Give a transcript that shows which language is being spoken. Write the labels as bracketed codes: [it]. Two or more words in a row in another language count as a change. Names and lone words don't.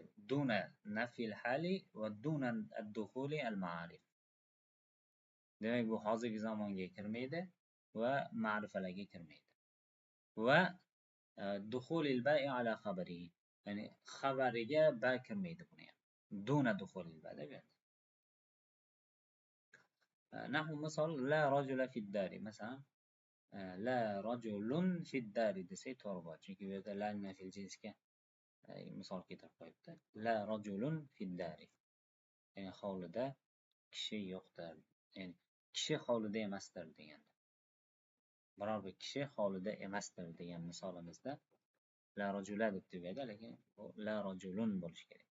[ar] دون نفي الحال ودون الدخول المعارف. [uz] Demak bu hozirgi zamonga kirmaydi va ma'rifalarga kirmaydi. [ar] ودخول الباء على خبر. [uz] Ya'ni xabariga ba kirmaydi buni ham. [ar] دون دخول الباء [uz] deb berdi. [ar] نحو مثال لا رجل في الدار. [uz] Masalan [ar] لا رجل في الدار [uz] desak to'g'ri bo'ladi. Chunki bu yerda la nafil jinsga misol keltirib qo'yibdi. [ar] لا رجل في الدار. [uz] Ya'ni hovlida kishi yo'qdir. Ya'ni kishi hovlida emasdir deganda. Biror bir kishi hovlida emasdir degan misolimizda [ar] لا رجل [uz] deb tugaydi, lekin bu [ar] لا رجل [uz] bo'lishi kerak.